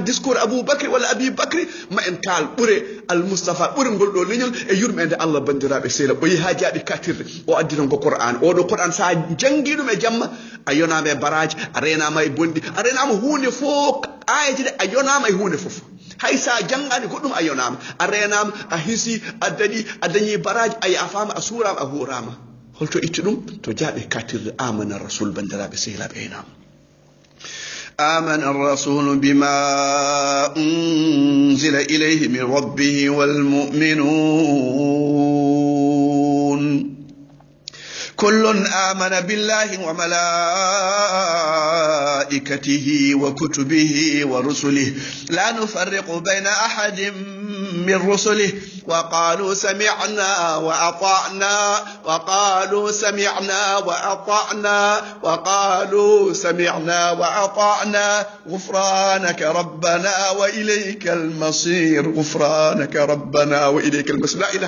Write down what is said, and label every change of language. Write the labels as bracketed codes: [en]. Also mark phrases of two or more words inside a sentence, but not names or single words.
[ff] discours aboubacry walla abi bacry ma en kaal ɓuure almustafa ɓuure ngol ɗo leñol e yurmede allah bandiraɓe sehla o yi ha jaaɓi katirde o addino ngo qur'an oɗo qur'an sa janggui ɗum e jamma a yonama e baraji a renama e bonɗi a renama hunde fof ayaji ɗe a yonama e hunde fof hay sa jangani goɗɗum a yonama a renama a hisi a dañi baraji a yafama a surama a hurama holto itti ɗum to jaaɓe katirde [ar] آمن الرسول [ff] bandiraɓe sehilaɓe enam [ar] آمن الرسول بما أنزل إليه من ربه والمؤمنون كل آمن بالله وملائكته وكتبه ورسله لا نفرق بين أحد من رسله وقالوا سمعنا وأطعنا وقالوا سمعنا وأطعنا غفرانك ربنا وإليك المصير غفرانك ربنا وإليك المصير لا إله